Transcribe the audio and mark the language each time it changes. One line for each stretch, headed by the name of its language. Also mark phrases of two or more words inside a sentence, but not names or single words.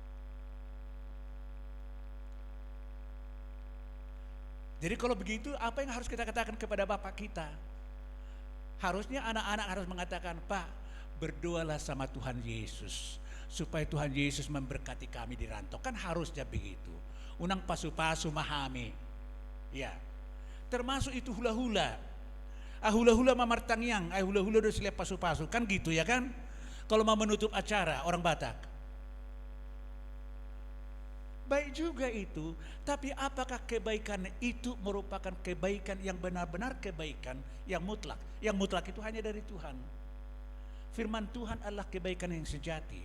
Indonesian: Jadi kalau begitu, apa yang harus kita katakan kepada Bapak kita? Harusnya anak-anak harus mengatakan, Pak, berdoalah sama Tuhan Yesus supaya Tuhan Yesus memberkati kami di rantau. Kan harusnya begitu.
Batak Toba: Unang pasu-pasu mahami.
Indonesian: Ya. Termasuk itu hula-hula.
Batak Toba: Hula-hula mamartangyang, hula-hula do sila pasu-pasu.
Indonesian: Kan gitu ya kan? Kalau mau menutup acara orang Batak. Baik juga itu, tapi apakah kebaikan itu merupakan kebaikan yang benar-benar kebaikan yang mutlak? Yang mutlak itu hanya dari Tuhan. Firman Tuhan adalah kebaikan yang sejati.